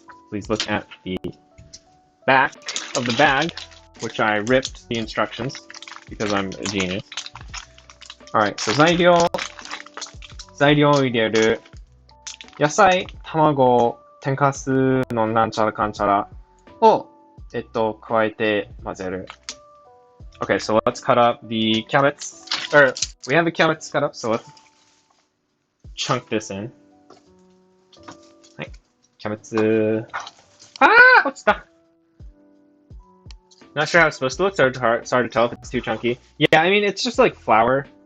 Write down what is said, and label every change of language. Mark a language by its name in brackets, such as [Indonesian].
[English] Please look at the back of the bag, which I ripped the instructions because I'm a genius. Alright, so [Japanese] 材料を入れる。野菜、卵、天かすのなんちゃらかんちゃらを、加えて混ぜる。 [English] Okay, so let's cut up the carrots. Or, we have the carrots cut up, so let's chunk this in. [Japanese] はい。キャベツ。落ちた! [English] Not sure how it's supposed to look. It's hard to tell if it's too chunky. Yeah, I mean, it's just like flour.